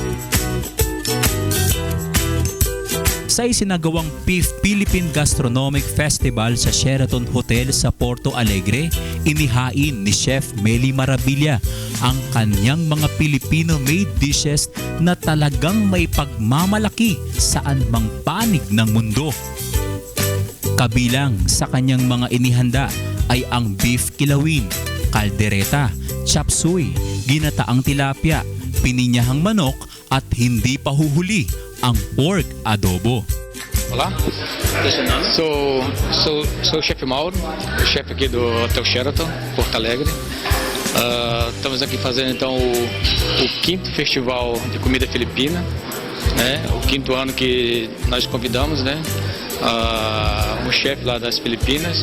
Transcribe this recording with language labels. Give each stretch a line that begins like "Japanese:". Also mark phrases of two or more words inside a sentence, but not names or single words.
Filipino: Sa isinagawang Philippine Gastronomic Festival sa Sheraton Hotel sa Porto Alegre, inihain ni Chef Meli Maravilla ang kanyang mga
English: Filipino-made dishes
Filipino: na talagang may pagmamalaki saan mang panig ng mundo. Kabilang sa kanyang mga inihanda ay ang beef kilawin, kaldereta, chop suey, ginataang tilapia, pininyahang manok at hindi pa huhuli ang pork adobo.
Portuguese: Olá, sou o chefe Mauro, chefe aqui do Hotel Sheraton, Porto Alegre. Estamos aqui fazendo então o 5º Festival de Comida Filipina, né? O 5º ano que nós convidamos, né? O chefe lá das Filipinas.